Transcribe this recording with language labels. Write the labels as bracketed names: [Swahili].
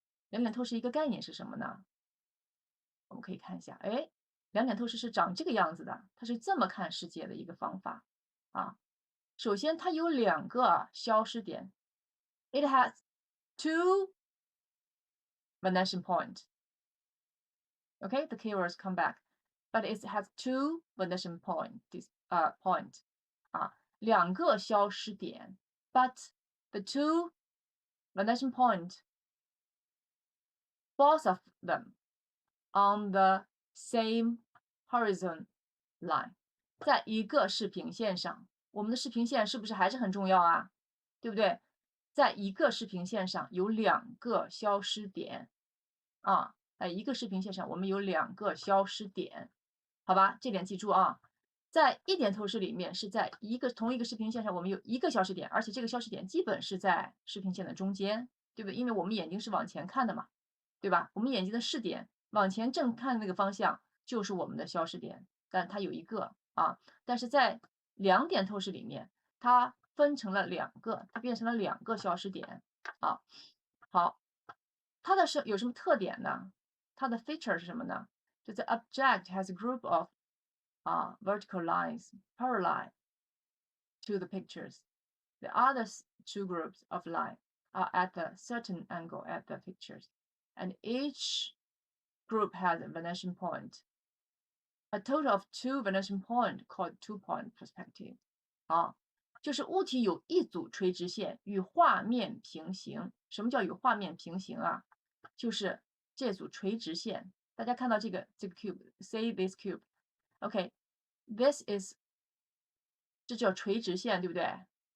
[Chinese] 两点透视一个概念是什么呢？我们可以看一下，哎，两点透视是长这个样子的，它是这么看世界的一个方法啊。首先，它有2个消失点 ， [English] it has 2 vanishing point. Okay, the keywords come back, but it has 2 vanishing point. Point 啊， [Chinese] 2个消失点 [English] ，but the 2 vanishing point, both of them on the same horizon line， [Chinese] 在一个视平线上。我们的视平线是不是还是很重要啊？对不对？在一个视平线上有2个消失点啊，在一个视平线上我们有2个消失点，好吧？这点记住啊。在一点透视里面是在同一个视平线上，我们有1个消失点，而且这个消失点基本是在视平线的中间，对不对？因为我们眼睛是往前看的嘛，对吧？我们眼睛的视点往前正看那个方向就是我们的消失点，但它有1个啊。但是在2点透视里面，它分成了2个，它变成了2个消失点啊。好，它的有什么特点呢？它的 feature 是什么呢？ [English] 就 the object has a group of vertical lines parallel to the pictures. The other 2 groups of lines are at a certain angle at the pictures, and each group has a vanishing point. A total of 2 vanishing point called two-point perspective. [Chinese] 就是物体有一组垂直线与画面平行。什么叫与画面平行啊？就是这组垂直线。大家看到这个 cube， [English] say this cube。 [Chinese] OK，this is 这叫垂直线，对不对？